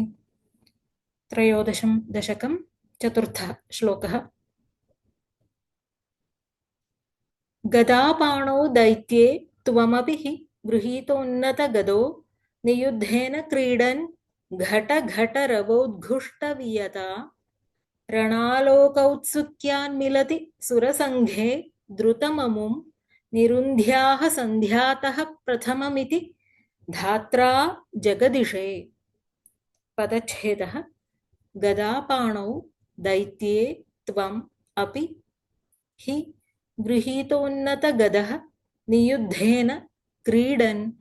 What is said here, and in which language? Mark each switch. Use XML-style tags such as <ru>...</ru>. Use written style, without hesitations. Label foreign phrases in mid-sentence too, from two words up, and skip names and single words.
<sa>त्रयोदशं दशकं चतुर्थः श्लोकः। गदापाणौ दैत्ये त्वमपि हि गृहीतोन्नतगदो नियुद्धेन क्रीडन् घटघटरवोद्घुष्टवियता రణాలోకౌత్సుక్యాన్మిలతి సురసంఘే ద్రుతమముం నిరుంధ్యాః సంధ్యాతః ప్రథమమితి ధాత్రా జగదిషే. పదచ్ఛేదః. గదాపాణౌ దైత్యే త్వం అపి హి గృహీతోన్నతగదః నియుద్ధేన క్రీడన్</sa>